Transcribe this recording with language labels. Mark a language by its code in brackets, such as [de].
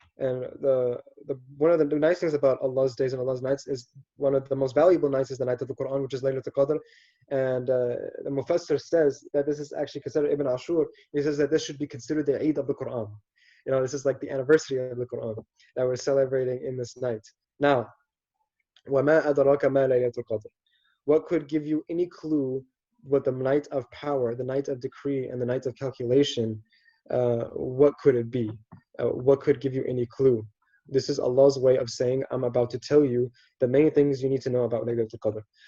[en] And one of the nice things about Allah's days and Allah's nights is one of the most valuable nights is the night of the Quran, which is Laylatul Qadr. And the Mufassir says that this is actually considered, Ibn Ashur, he says that this should be considered the Eid of the Quran. You know, this is like the anniversary of the Quran that we're celebrating in this night. [ar] Now, وَمَا أَدْرَاكَ مَا لَيْلَةُ الْقَدْرِ. [en] What could give you any clue what the night of power, the night of decree, and the night of calculation, what could it be? What could give you any clue? This is Allah's way of saying, I'm about to tell you the main things you need to know about Laylatul Qadr.